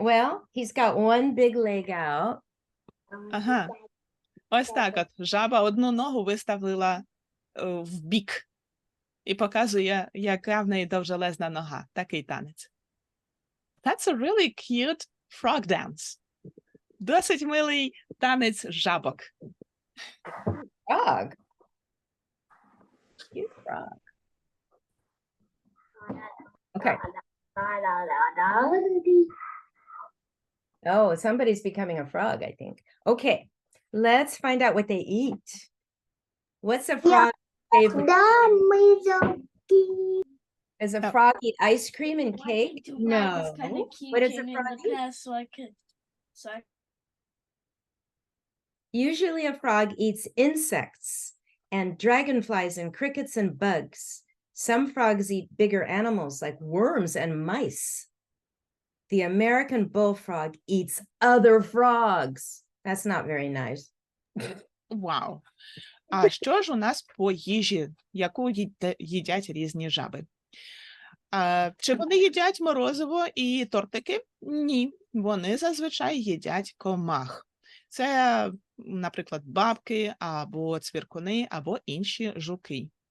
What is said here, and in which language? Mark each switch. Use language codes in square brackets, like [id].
[en] Well, he's got one big leg out. [uk] Ага. Ось так от. Жаба одну ногу виставила в бік і показує, яка в неї довжелезна нога. Такий танець. [en] That's a really cute frog dance. [uk] Досить милий танець жабок. [en] Frog. Cute frog. Okay. Oh, somebody's becoming a frog, I think. Okay, let's find out what they eat. What's a frog favorite? [uk] Да, ми завжди. [en] Does a Oh. frog eat ice cream and cake? No. What does a frog eat? Usually a frog eats insects and dragonflies and crickets and bugs. Some frogs eat bigger animals like worms and mice. The American bullfrog eats other frogs. That's not very nice. [uk] Вау. А що ж у нас по їжі, яку їдять різні жаби? Чи вони їдять морозиво і тортики? Ні, вони зазвичай їдять комах. Це, наприклад, бабки, або цвіркуни, або інші жуки.